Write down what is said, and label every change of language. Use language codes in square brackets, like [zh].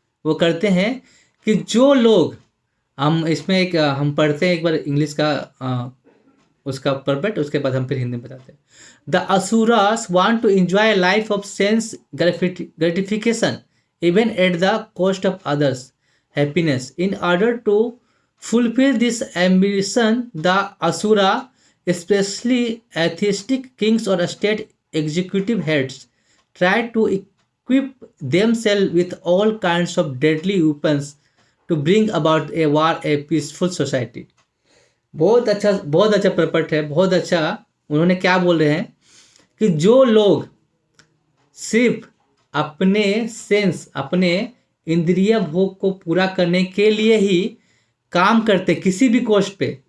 [hi] वो करते हैं कि जो लोग, हम पढ़ते हैं एक बार इंग्लिश का उसका परफेक्ट, उसके बाद हम फिर हिंदी में बताते हैं। [en] The asuras want to enjoy life of sense gratification even at the cost of others happiness. In order to fulfill this ambition, the asura, especially atheistic kings or state executive heads, try to equip themselves with all kinds of deadly weapons to bring about a war, a peaceful society. [hi] बहुत अच्छा प्रपट है, बहुत अच्छा। उन्होंने क्या बोल रहे हैं कि जो लोग सिर्फ अपने सेंस, अपने इंद्रिय भोग को पूरा करने के लिए ही काम करते, किसी भी कॉस्ट पे,